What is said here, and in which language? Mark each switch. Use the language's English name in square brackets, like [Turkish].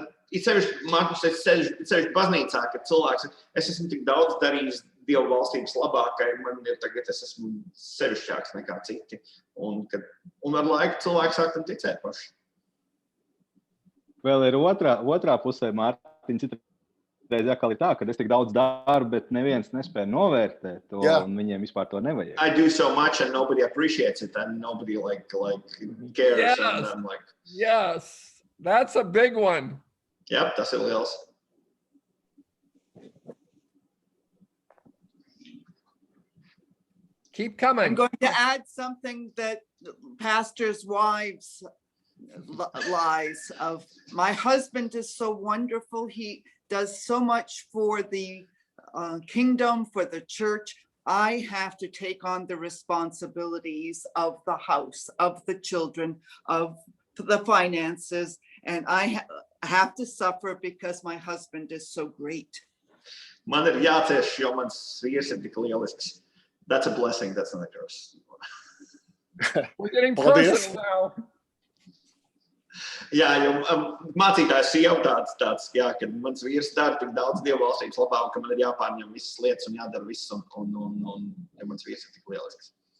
[Latvian] It sevišķi, Markus, es sevišķi baznīcā, kad cilvēks, es esmu tik daudz darījis Dieva valstības labākai, man ir tagad, es esmu sevišķāks nekā citi. Un ar laiku cilvēki sāk tam ticēt paši. Vēl ir otrā pusē, Mārtiņ, citreiz atkal ir tā, ka es tik daudz daru, bet neviens nespēja novērtēt to, un viņiem vispār to nevajag. [English] I do so much and nobody appreciates it and nobody like cares. Yes. And I'm like, Yes, that's a big one. [Latvian] Yep, tas ir liels. [English] Keep coming. I'm going to add something that pastors' wives lies of. My husband is so wonderful. He does so much for the kingdom, for the church. I have to take on the responsibilities of the house, of the children, of the finances. And I have to suffer because my husband is so great. [Latvian] Man ir jācieš, jo mans vīrs ir tik lielisks. [English] That's a blessing, that's not a curse. We're getting [Latvian] Paldies. [English] personal now. [Latvian] Jā, jo mācītājs jau tāds, jā, kad mans vīrs dara tik daudz Dieva valstības labā, un ka man ir jāpārņem visas lietas un jādara viss, un ja mans vīrs ir tik lielisks.